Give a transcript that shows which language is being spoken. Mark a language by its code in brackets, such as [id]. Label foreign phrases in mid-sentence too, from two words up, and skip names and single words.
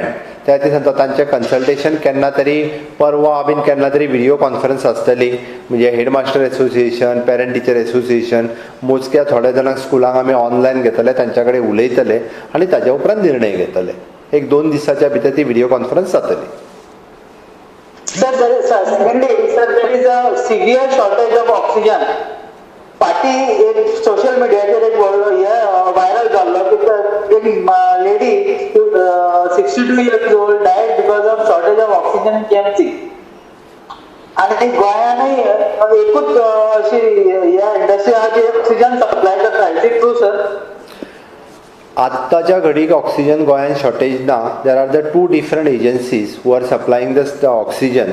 [kok] त्या दिसा तांचें कन्सल्टेशन केन्ना तरी परवा बीन केन्ना तरी [en] video conference [kok] आसतली. म्हणजे [en] headmaster association, parent teacher association, [kok] मोजक्या थोड्या जाणांक स्कुलांक आमी ऑनलायन घेतले, तांच्या कडेन उलयतले आनी ताज्या उपरांत निर्णय घेतले. 1-2 दिसाच्या भितर ती [en] video conference [kok] जातली. [en] Sir, there is a severe shortage of oxygen. [kok] पाटी एक सोशल मीडियाचेर एक व्हायरल जाल्लो की एक लेडी [en] 62 years old died because of shortage of oxygen in KMC. [kok] आणि गोंयानूय एकूच अशी ह्या इंडस्ट्री आहा जी ऑक्सिजन सप्लाय करता. [en] Is it true sir? [kok] आत्ताच्या घडीक ऑक्सिजन गोंयांत शॉर्टेज ना. [en] There are the 2 different agencies who are supplying the oxygen.